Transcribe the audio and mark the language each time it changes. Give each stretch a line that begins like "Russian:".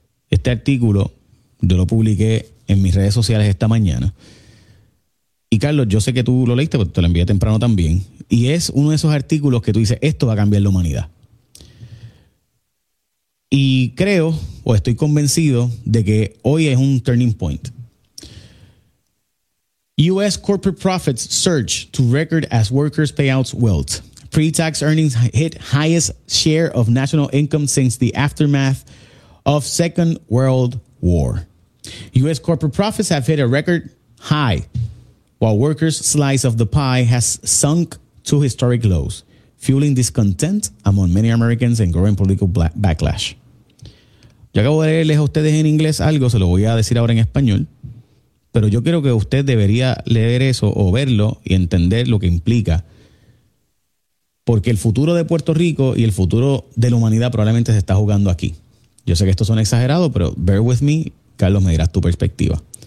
Spanish: Este artículo yo lo publiqué en mis redes sociales esta mañana. Y Carlos, yo sé que tú lo leíste, pero te lo envié temprano también. Y es uno de esos artículos que tú dices, esto va a cambiar la humanidad. Y creo, o estoy convencido, de que hoy es un turning point.
English: U.S. corporate profits surge to record as workers payouts wilt. Pre-tax earnings hit highest share of national income since the aftermath of Second World War. U.S. corporate profits have hit a record high, while workers' slice of the pie has sunk to historic lows, fueling discontent among many Americans and growing political backlash.
Spanish: Yo acabo de leerles a ustedes en inglés algo, se lo voy a decir ahora en español, pero yo creo que usted debería leer eso o verlo y entender lo que implica, porque el futuro de Puerto Rico y el futuro de la humanidad probablemente se está jugando aquí. Yo sé que esto suena exagerado, pero
English: bear with me,
Spanish: Carlos, me dirás tu perspectiva.